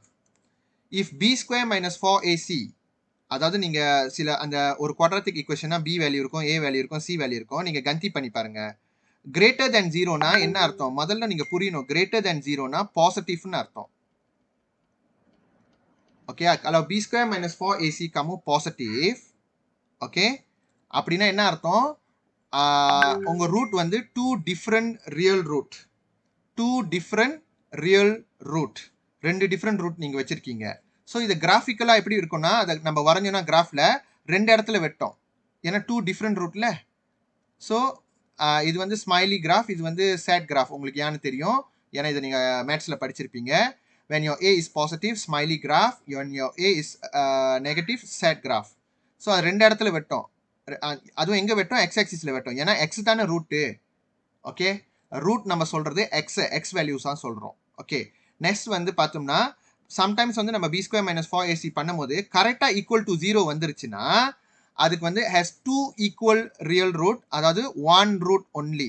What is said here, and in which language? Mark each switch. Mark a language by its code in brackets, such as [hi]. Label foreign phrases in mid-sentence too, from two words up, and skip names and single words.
[en] if b square minus 4ac, [ta] அதாவது நீங்கள் சில அந்த ஒரு [en] quadratic equation b value [ta] இருக்கும், [en] a value [ta] இருக்கும், [en] c value [ta] இருக்கும். நீங்கள் கந்தி பண்ணி பாருங்க. [en] greater than 0 [ta] என்ன அர்த்தம்? முதல்ல நீங்கள் புரியணும். [en] greater than 0 [ta] பாசிட்டிவ்னு அர்த்தம். ஓகே, kalau [en] b square minus 4ac [ta] kamu பாசிட்டிவ், ஓகே, அப்படின்னா என்ன அர்த்தம்? உங்க ரூட் வந்து 2 [en] different real root, [ta] 2 [en] different real root, [ta] 2 [en] different root [ta] நீங்க வச்சிருக்கீங்க. ஸோ இது கிராஃபிக்கலா எப்படி இருக்கும்னா, அதை நம்ம வரைஞ்சோம்னா கிராஃப்ல 2 இடத்துல வெட்டோம், ஏன்னா 2 [en] different root. [ta] ஸோ இது வந்து [en] smiley graph, [ta] இது வந்து [en] sad graph. [ta] உங்களுக்கு ஏன்னு தெரியும், ஏன்னா இதை நீங்க மேத்ஸ்ல படிச்சிருப்பீங்க. [en] when your a is positive, smiley graph, when your a is negative, sad graph. [ta] ஸோ அது 2 இடத்துல வெட்டோம். அதுவும் எங்கே வெட்டோம்? [en] x axis [ta] வெட்டோம், ஏன்னா எக்ஸ் தானே ரூட்டு. ஓகே, ரூட் நம்ம சொல்கிறது [en] x values [ta] தான் சொல்கிறோம். ஓகே, நெக்ஸ்ட் வந்து பார்த்தோம்னா சம்டைம்ஸ் வந்து நம்ம [en] b square minus 4ac [ta] பண்ணும்போது கரெக்டாக [en] equal to 0 [ta] வந்துருச்சுன்னா அதுக்கு வந்து [en] has 2 equal real root, [ta] அதாவது 1 [en] root only.